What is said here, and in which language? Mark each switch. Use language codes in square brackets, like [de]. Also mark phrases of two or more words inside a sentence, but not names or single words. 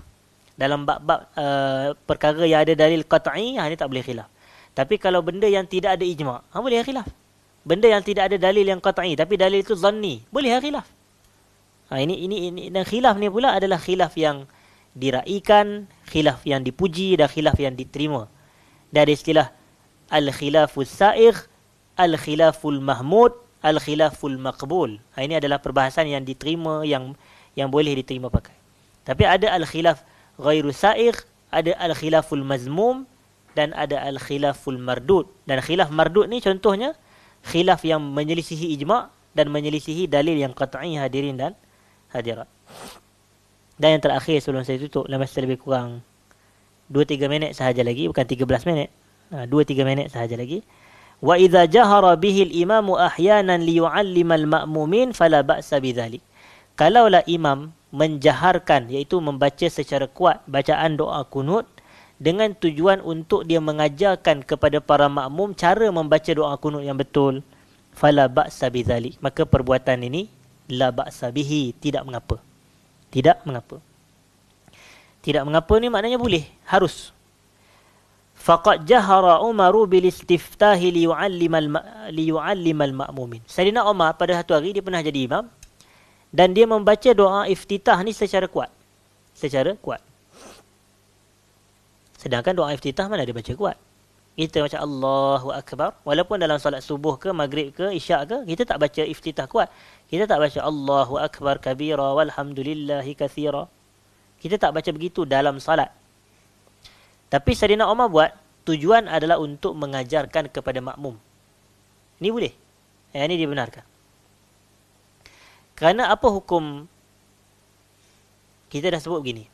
[ms] Dalam bab-bab perkara yang ada dalil qat'i, ni tak boleh khilaf. Tapi kalau benda yang tidak ada ijma', boleh khilaf. Benda yang tidak ada dalil yang qat'i tapi dalil itu zanni, boleh khilaf. Ini dan khilaf ni pula adalah khilaf yang diraikan, khilaf yang dipuji dan khilaf yang diterima. Dari istilah [ar] الخلاف السائغ، الخلاف المحمود، الخلاف المقبول. [ms] Ini adalah perbahasan yang diterima, yang boleh diterima pakai. Tapi ada [ar] الخلاف غير السائغ, [ms] ada [ar] الخلاف المذموم [ms] dan ada [ar] الخلاف المردود. [ms] Dan khilaf mardud ni contohnya khilaf yang menyelisihi ijma' dan menyelisihi dalil yang qat'i, hadirin dan hadirat. Dan yang terakhir sebelum saya tutup, dalam masa lebih kurang 2-3 minit sahaja lagi, bukan 13 minit. 2-3 minit sahaja lagi. [ar] وإذا جهر به الإمام أحيانا ليعلم المأمومين فلا بأس بذلك. [ms] Kalaulah imam menjaharkan, iaitu membaca secara kuat bacaan doa kunut dengan tujuan untuk dia mengajarkan kepada para makmum cara membaca doa kunut yang betul, [ar] فلا بأس بذلك, [ms] maka perbuatan ini [ar] لا بأس به, [ms] tidak mengapa. Tidak mengapa. Tidak mengapa ni maknanya boleh, harus. [ar] فقد جهر عمر بالاستفتاح ليعلم المأمومين. [ms] Sayyidina Umar pada satu hari dia pernah jadi imam dan dia membaca doa iftitah ni secara kuat. Sedangkan doa iftitah mana dia baca kuat? Kita baca [ar] الله أكبر, [ms] walaupun dalam solat subuh ke maghrib ke isyak ke, kita tak baca iftitah kuat. Kita tak baca [ar] الله أكبر كبيرا والحمد لله كثيرا. [ms] Kita tak baca begitu dalam solat. Tapi Sayyidina Umar buat tujuan adalah untuk mengajarkan kepada makmum. Ini boleh. Ini dibenarkan. Kerana apa hukum, kita dah sebut begini.